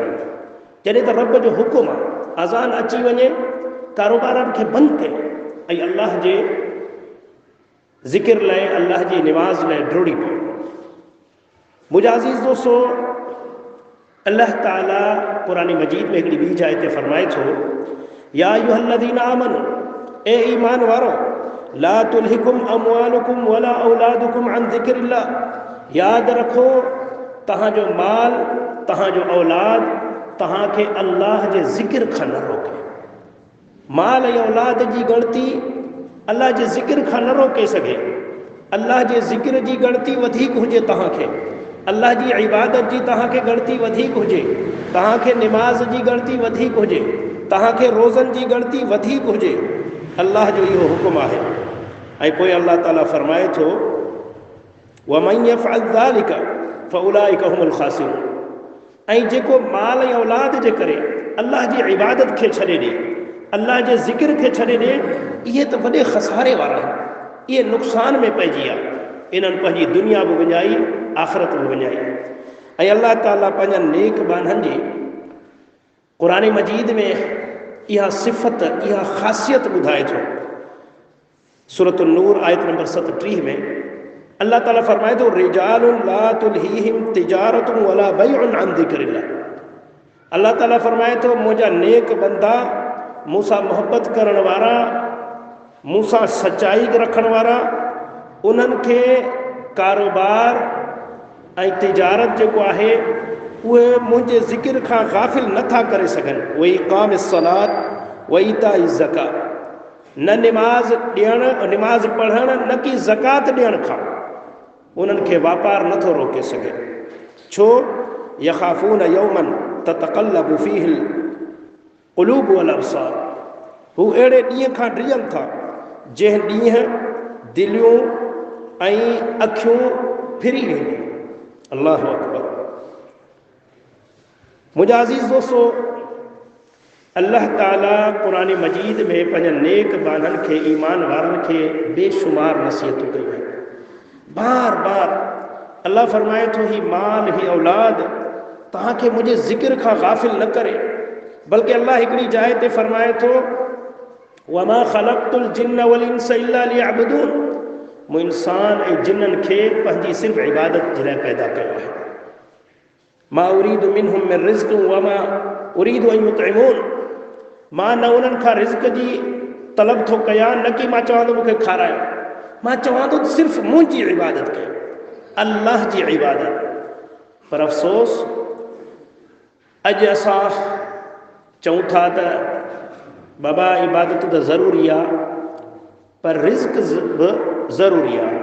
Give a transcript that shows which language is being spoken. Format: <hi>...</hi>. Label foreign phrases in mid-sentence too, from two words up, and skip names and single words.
<sd>जॾहिं त रब जो हुकुम आहे, अज़ान अची वञे कारोबारनि खे बंदि कयो ऐं अल्लाह जे ज़िक्र लाइ, अल्लाह जी निमाज़ लाइ डोड़ी पियो। मुंहिंजा अज़ीज़ दोस्तो, अल्लाह ताला क़ुरान मजीद में हिकिड़ी ॿी जाइ ते फरमाए थो</sd> <ar>يا أيها الذين آمنوا,</ar> <sd>ए ईमान वारो,</sd> <ar>لا تلهكم أموالكم ولا أولادكم عن ذكر الله.</ar> <sd>यादि रखो तव्हांजो माल, तव्हांजो औलाद तव्हांखे अल्लाह जे ज़िक्र खां न रोके। माल ऐं औलाद जी ॻणती अल्लाह जे ज़िक्र खां न रोके सघे। अल्लाह जे ज़िक्र जी ॻणती वधीक हुजे, तव्हांखे अल्लाह जी इबादत जी तव्हांखे ॻणती वधीक हुजे, तव्हांखे निमाज़ जी ॻणती वधीक हुजे, तव्हांखे रोज़नि जी ॻणती वधीक हुजे। अल्लाह जो इहो हुकुम आहे। ऐं पोइ अल्लाह ताला फरमाए थो</sd> <ar>ومن يفعل ذلك فأولئك هم الخاسرون.</ar> <sd>ऐं जेको माल ऐं औलाद जे करे अल्लाह जी इबादत खे छॾे ॾे, अल्लाह जे ज़िक्र खे छॾे ॾे, इहे त वॾे खसारे वारा आहिनि, इहे नुक़सान में पइजी आहे। इन्हनि पंहिंजी दुनिया बि विञाई, आख़िरत बि विञाई। ऐं अल्लाह ताला पंहिंजा नेक बाननि जी क़ुरान मजीद में इहा सिफ़त, इहा ख़ासियत ॿुधाए थो। सूरत नूर आयत नंबर 37 में अल्लाह ताला फरमाए थो</sd> <ar>رجال لا تلهيهم تجارة ولا بيع عن ذكر الله.</ar> <sd>अल्लाह ताला फरमाए थो मुंहिंजा नेक बंदा, मूंसां मोहबत करण वारा, मूंसां सचाई रखण वारा, उन्हनि खे कारोबार ऐं तिजारत जेको आहे उहे मुंहिंजे ज़िक्र खां गाफ़िल नथा करे सघनि।</sd> <ar>وإقام الصلاة وإيتاء الزكاة,</ar> <sd>न निमाज़ ॾियणु, निमाज़ पढ़णु, न की ज़कात ॾियण खां उन्हनि खे वापार नथो रोके सघे। छो?</sd> <ar>يخافون يوما تتقلب فيه القلوب والأبصار.</ar> <sd>हू अहिड़े ॾींहं खां डिॼनि था जंहिं ॾींहुं दिलियूं ऐं अखियूं फिरी वेंदियूं।</sd> <ar>الله أكبر.</ar> <sd>मुंहिंजा अज़ीज़ दोस्तो, अल्लाह ताला क़ुरान मजीद में पंहिंजनि नेक बाननि खे, ईमान वारनि खे बेशुमार नसीहतूं कयूं आहिनि। बार बार अल्लाह फरमाए थो, ही माल, ही औलाद तव्हांखे मुंहिंजे ज़िक्र खां गाफ़िल न करे। बल्कि अल्लाह हिकिड़ी जाइ ते फरमाए थो,</sd> <ar>وما خلقت الجن والإنس إلا ليعبدون.</ar> <sd>मूं इंसान ऐं जिन्ननि खे पंहिंजी सिर्फ़ु इबादत जे लाइ पैदा कयो आहे।</sd> <ar>ما أريد منهم من رزق وما أريد أن يطعمون.</ar> <sd>मां न उन्हनि खां रिज़्क जी तलब थो कयां, न की मां चवां थो मूंखे खारायो। मां चवां थो सिर्फ़ु मुंहिंजी इबादत कयो, अल्लाह जी इबादत। पर अफ़सोस, अॼु असां चऊं था त बाबा इबादत त ज़रूरी आहे, पर रिज़्क बि ज़रूरी आहे।</sd>